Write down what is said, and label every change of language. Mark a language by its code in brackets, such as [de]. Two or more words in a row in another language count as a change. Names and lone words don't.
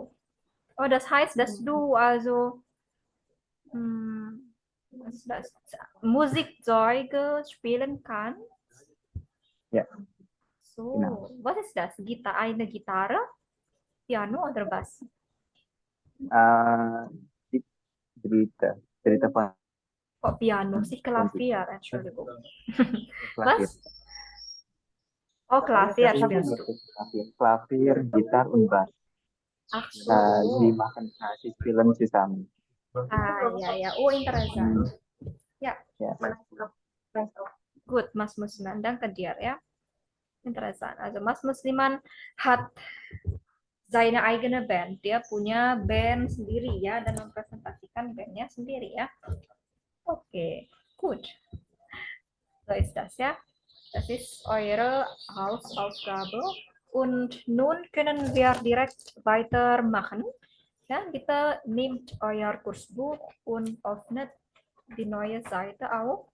[de] Oh, das heißt, dass du also das Musikzeuge spielen kannst? Ja. So, Genau. was ist das? Eine Gitarre, Piano oder Bass? [id] Cerita apa? Kok piano sih? [de] Klavier, Entschuldigung. Klavier. Was? Oh, Klavier spielst du. Klavier, gitar und Bass. Ach Sie so. machen sie spielen zusammen. [id] Ya, ya. [de] Oh, interessant. Ja, Ja. gut, Mas Musliman. Danke dir, ya. Interessant. Also Mas Musliman hat seine eigene Band. [id] Dia punya band sendiri ya dan mempresentasikan bandnya sendiri ya. Oke, [de] gut. So ist das ya. Das ist eure Hausaufgabe. Und nun können wir direkt weitermachen. Ja, bitte nehmt euer Kursbuch und öffnet die neue Seite auf.